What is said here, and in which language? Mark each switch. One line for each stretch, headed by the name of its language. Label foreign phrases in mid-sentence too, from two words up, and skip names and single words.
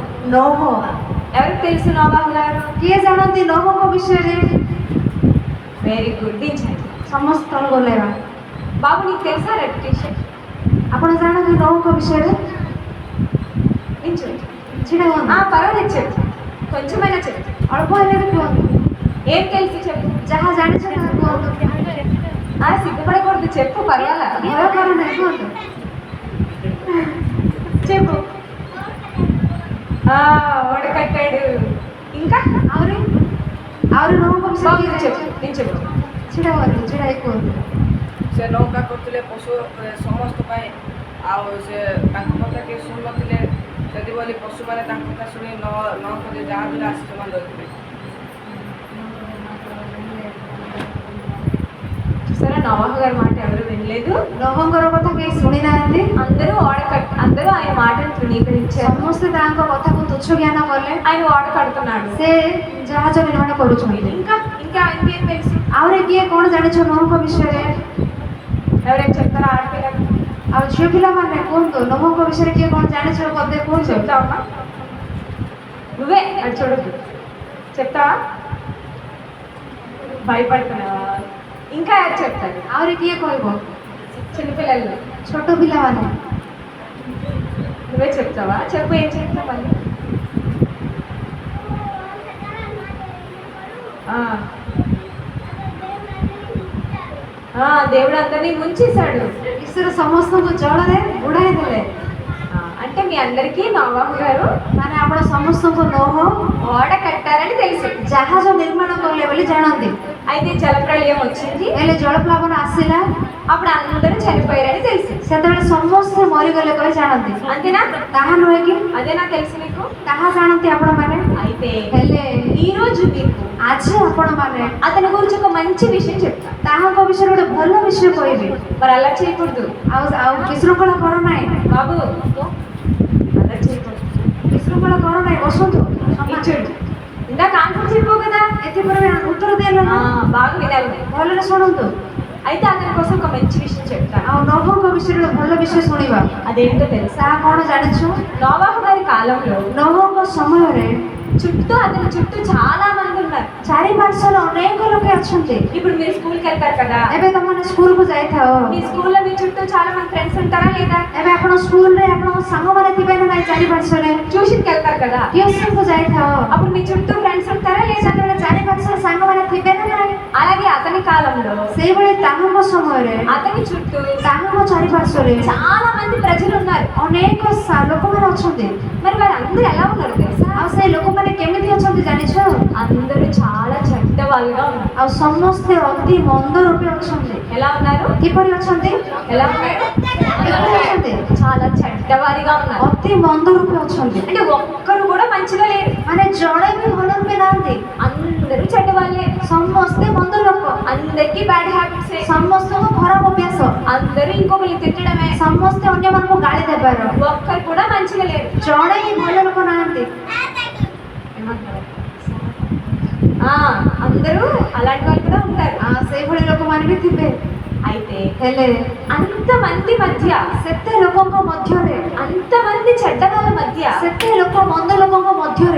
Odia: ନୋହ।
Telugu: ఎవరికి తెలుసు నోవాహు గారు?
Odia: କିଏ ଜାଣନ୍ତି ନୋହଙ୍କ ବିଷୟରେ?
English: very good,
Telugu: దించండి.
Odia: ସମସ୍ତ ତଳକୁ ଓହ୍ଲାଇବା।
Telugu: బాబు నీకు తెలుసా రెప్యుటేషన్?
Odia: ଆପଣ ଜାଣନ୍ତି ନୋହଙ୍କ ବିଷୟରେ?
Telugu: దించండి.
Odia: ଛିଡ଼ା ହୁଅନ୍ତୁ।
Telugu: పర్వాలేదు చెప్పు, కొంచెమైనా చెప్పు.
Odia: ଅଳ୍ପ ହେଲେ ବି କୁହନ୍ତୁ।
Telugu: ఏం తెలుసు చెప్పు.
Odia: ଯାହା ଜାଣିଛ ତାହା କୁହନ୍ତୁ।
Telugu: సిగ్గుపడకూడదు, చెప్పు, పర్వాలా.
Odia: ଭୟ କର ନାହିଁ, କୁହନ୍ତୁ।
Telugu: చెప్పు. ఓడకట్టాడు. ఇంకా
Odia: ଆହୁରି ନୋହଙ୍କ ବିଷୟରେ
Telugu: బాబు
Odia: କିଏ
Telugu: చెప్పు,
Odia: ଜାଣିଛ?
Telugu: నేను చెప్పు.
Odia: ଛିଡ଼ା ହୁଅନ୍ତୁ, ଛିଡ଼ା ହେଇ କୁହନ୍ତୁ। ସେ ନୌକା କରୁଥିଲେ ପଶୁ ସମସ୍ତ ପାଇଁ, ଆଉ ସେ ତାଙ୍କ କଥା କେହି ଶୁଣୁନଥିଲେ। ସେଥିପାଇଁ ପଶୁମାନେ ତାଙ୍କ କଥା ଶୁଣି ନ କରି ଯାହା ବି ଆସି ସେମାନେ ରହିଥିଲେ।
Telugu: చూసారా, నోవాహు గారి మాట ఎవరు వినలేదు.
Odia: ନୋହଙ୍କର କଥା କେହି ଶୁଣି ନାହାନ୍ତି।
Telugu: అందరూ ఆయన మాటను తృణీకరించారు.
Odia: ସମସ୍ତେ ତାଙ୍କ କଥାକୁ ତୁଚ୍ଛ ଜ୍ଞାନ କଲେ।
Telugu: ఆయన ఓడ కడుతున్నాడు.
Odia: ସେ ଜାହାଜ ନିର୍ମାଣ କରୁଛନ୍ତି।
Telugu: ఇంకా ఇంకా ఇంకేం తెలుసు?
Odia: ଆହୁରି କିଏ କ'ଣ ଜାଣିଛ ନୋହଙ୍କ ବିଷୟରେ?
Telugu: ఎవరైనా చెప్తారా? ఆడపిల్లలు
Odia: ଆଉ ଝିଅ ପିଲାମାନେ କୁହନ୍ତୁ, ନୋହଙ୍କ ବିଷୟରେ କିଏ କ'ଣ ଜାଣିଛ? ପଦେ କୁହନ୍ତୁ।
Telugu: చెప్తావమ్మా? నువ్వే అది చూడద్దు. చెప్తావా? భయపడుతున్నావా? ఇంకా ఎవరు చెప్తారు?
Odia: ଆହୁରି କିଏ କହିବ?
Telugu: చిన్నపిల్లలు.
Odia: ଛୋଟ ପିଲାମାନେ।
Telugu: నువ్వే చెప్తావా? చెప్పు, ఏం చెప్తావు మళ్ళీ? దేవుడు అందరినీ ముంచేశాడు.
Odia: ଈଶ୍ୱର ସମସ୍ତଙ୍କୁ ଜଳରେ ବୁଡ଼ାଇ ଦେଲେ।
Telugu: అంటే మీ అందరికీ నోవాహు గారు
Odia: ମାନେ ଆପଣ ସମସ୍ତଙ୍କୁ ନୋହ
Telugu: ఓడ కట్టారని తెలుసు.
Odia: ଜାହାଜ ନିର୍ମାଣ କଲେ ବୋଲି ଜାଣନ୍ତି।
Telugu: అయితే జలప్రళయం వచ్చింది.
Odia: ହେଲେ ଜଳପ୍ଲାବନ ଆସିଲା,
Telugu: అప్పుడు అందరూ చనిపోయారని తెలుసు.
Odia: ସେତେବେଳେ ସମସ୍ତେ ମରିଗଲେ କହି ଜାଣନ୍ତି।
Telugu: అంతేనా?
Odia: ତାହା ନୁହେଁ କି?
Telugu: అదేనా తెలుసు నీకు?
Odia: ତାହା ଜାଣନ୍ତି ଆପଣମାନେ।
Telugu: అయితే
Odia: ହେଲେ
Telugu: ఈ రోజు మీకు
Odia: ଆଜି ଆପଣମାନେ
Telugu: అతని గురించి ఒక మంచి విషయం చెప్తా.
Odia: ତାହାଙ୍କ ବିଷୟରେ ଗୋଟେ ଭଲ ବିଷୟ କହିବି।
Telugu: మరి అలా చేయకూడదు
Odia: ଆଉ ବିଶୃଙ୍ଖଳା କର ନାହିଁ
Telugu: బాబు, అలా చేయకూడదు.
Odia: ବିଶୃଙ୍ଖଳା କର ନାହିଁ। ବସନ୍ତୁ।
Telugu: ఇచ్చుడు. ఇందాక ఆన్సర్ చెప్పావు కదా,
Odia: ଏଥିପରେ ଉତ୍ତର ଦେଲେ ନା?
Telugu: బాగా వినాలి.
Odia: ଭଲରେ ଶୁଣନ୍ତୁ।
Telugu: అయితే అతని కోసం ఒక మంచి విషయం చెప్తాను.
Odia: ଆଉ ନୋହଙ୍କ ବିଷୟରେ ଗୋଟେ ଭଲ ବିଷୟ ଶୁଣିବା।
Telugu: అదేంటో తెలుసా?
Odia: ତାହା କ'ଣ ଜାଣିଛୁ?
Telugu: నోవాహు గారి కాలంలో
Odia: ନୋହଙ୍କ ସମୟରେ
Telugu: అతని చుట్టూ చాలా మంది ఉన్నారు.
Odia: ଚାରିପାର୍ଶ୍ୱରେ ଅନେକ ଲୋକ ଅଛନ୍ତି।
Telugu: ఇప్పుడు మీరు స్కూల్కి వెళ్తారు కదా,
Odia: ଏବେ ତମମାନେ ସ୍କୁଲକୁ ଯାଇଥାଅ। మీ స్కూల్లో మీ చుట్టూ చాలా మంది ఫ్రెండ్స్ ఉంటారా లేదా? ଏବେ ଆପଣ ସ୍କୁଲରେ ଆପଣଙ୍କ ସାଙ୍ଗମାନେ ଥିବେ ନା ନାହିଁ? ଚାରିପାର୍ଶ୍ୱରେ
Telugu: ట్యూషన్కి వెళ్తారు కదా,
Odia: ଟ୍ୟୁସନକୁ ଯାଇଥାଅ।
Telugu: అప్పుడు మీ చుట్టూ ఫ్రెండ్స్ ఉంటారా లేదా?
Odia: ସେତେବେଳେ ଚାରିପାର୍ଶ୍ୱରେ ସାଙ୍ଗମାନେ ଥିବେ ନା ନାହିଁ?
Telugu: అలాగే అతని కాలంలో
Odia: ସେଇଭଳି ତାହାଙ୍କ ସମୟରେ
Telugu: అతని చుట్టూ
Odia: ତାହାଙ୍କ ଚାରିପାର୍ଶ୍ୱରେ
Telugu: చాలా మంది ప్రజలు ఉన్నారు.
Odia: ଅନେକ ଲୋକମାନେ ଅଛନ୍ତି।
Telugu: మరి వారందరూ ఎలా ఉన్నారు తెలుసా?
Odia: ଆଉ ସେଇ ଲୋକମାନେ କେମିତି ଅଛନ୍ତି ଜାଣିଛ?
Telugu: అందరూ చాలా చెడ్డ వాళ్ళుగా ఉన్నారు.
Odia: ଆଉ ସମସ୍ତେ ଅତି ମନ୍ଦ ରୂପେ ଅଛନ୍ତି।
Telugu: ఎలా ఉన్నారు?
Odia: କିପରି ଅଛନ୍ତି?
Telugu: ఎలా ఉన్నారు?
Odia: କିପରି ଅଛନ୍ତି?
Telugu: చాలా చెడ్డవారిగా ఉన్నారు.
Odia: ଅତି ମନ୍ଦ ରୂପେ ଅଛନ୍ତି।
Telugu: అంటే ఒక్కరు కూడా మంచిగా లేరు.
Odia: ମାନେ ଜଣେ ବି ଭଲ ରୂପେ ନାହାନ୍ତି।
Telugu: అందరూ చెడ్డవాళ్ళే,
Odia: ସମସ୍ତେ ମନ୍ଦ ଲୋକ,
Telugu: అందరికీ
English: bad habits,
Odia: ସମସ୍ତଙ୍କ ଖରାପ ଅଭ୍ୟାସ,
Telugu: అందరూ ఇంకొకరిని తిట్టడమే,
Odia: ସମସ୍ତେ ଅନ୍ୟମାନଙ୍କୁ ଗାଳି ଦେବାର,
Telugu: ఒక్కరు కూడా మంచిగా లేరు।
Odia: ଜଣେ ହିଁ ଭଲ ଲୋକ ନାହାନ୍ତି।
Telugu: ఆ, అందరూ అలాంటి వాళ్ళు కూడా ఉంటారు।
Odia: ସେଇଭଳି ଲୋକମାନେ ବି ଥିବେ।
Telugu: అయితే
Odia: ହେଲେ
Telugu: అంతమంది మధ్య,
Odia: ସେତେ ଲୋକଙ୍କ ମଧ୍ୟରେ,
Telugu: అంతమంది చెడ్డ వాళ్ళ మధ్య
Odia: ସେତେ ଲୋକ ମନ୍ଦ ଲୋକଙ୍କ ମଧ୍ୟରେ